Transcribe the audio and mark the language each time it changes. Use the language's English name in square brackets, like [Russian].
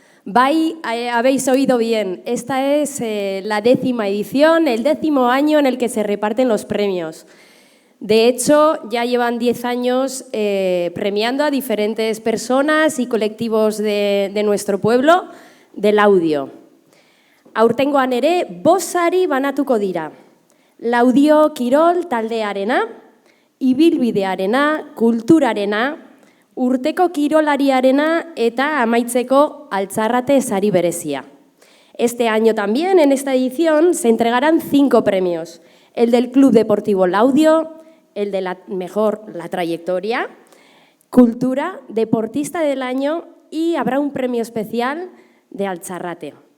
[Spanish] Bai, habéis oído bien, esta es la 10ª edición, el 10º año en el que se reparten los premios. De hecho, ya llevan 10 años premiando a diferentes personas y colectivos de nuestro pueblo del audio. [Basque] Aurtengoan ere, 5 sari banatuko dira. Laudio Kirol taldearena, ibilbidearena, kulturarena, urteko kirolariarena eta amaitzeko Altzarrate sari berezia. [Spanish] Este año también, en esta edición, se entregarán 5 premios. El del Club Deportivo Laudio, el de la trayectoria, cultura, deportista del año y habrá un premio especial de Altzarrate.